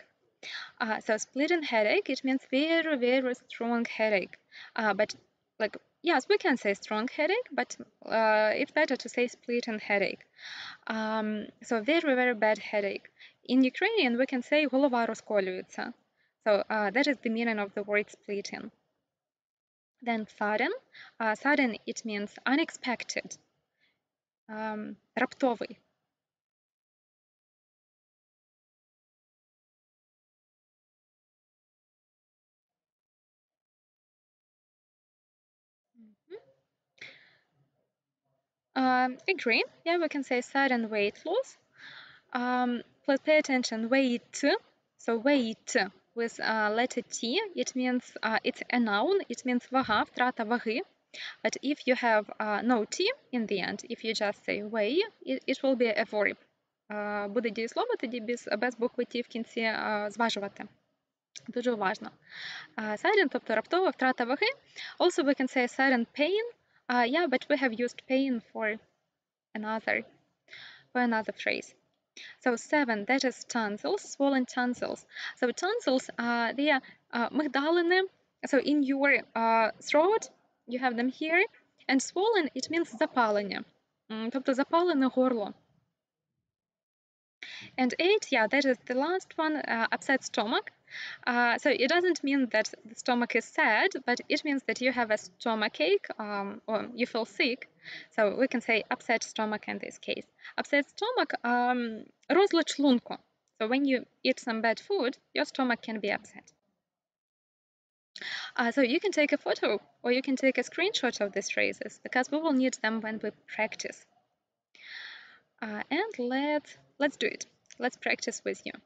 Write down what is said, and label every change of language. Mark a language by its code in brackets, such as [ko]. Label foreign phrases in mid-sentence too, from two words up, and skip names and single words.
[en] So splitting headache, it means very, very strong headache. But like, yes, we can say strong headache, but it's better to say splitting headache. So very, very bad headache. In Ukrainian, we can say [uk] голова розколюється. [en] So that is the meaning of the word splitting. Then sudden. Sudden, it means unexpected. [uk] Раптовий. Agree. [en] Yeah, we can say sudden weight loss. Please pay attention. Weight. So weight with letter T, it means it's a noun. It means [uk] вага, втрата ваги. [en] But if you have no T in the end, if you just say weigh, it will be a verb. [uk] Буде дієслово тоді без букви T в кінці зважувати. Дуже уважно. Sudden, тобто раптова втрата ваги. [en] Also we can say sudden pain. Yeah, but we have used pain for another phrase. So 7, that is tonsils, swollen tonsils. So tonsils, they are мигдалини. So in your throat, you have them here. And swollen, it means [uk] запалення. Тобто запалене горло. [en] And 8, yeah, that is the last one, upset stomach. So it doesn't mean that the stomach is sad, but it means that you have a stomachache or you feel sick. So we can say upset stomach in this case. Upset stomach, [uk] розлад шлунку. [en] So when you eat some bad food, your stomach can be upset. So you can take a photo or you can take a screenshot of these phrases because we will need them when we practice. And let's do it. Let's practice with you.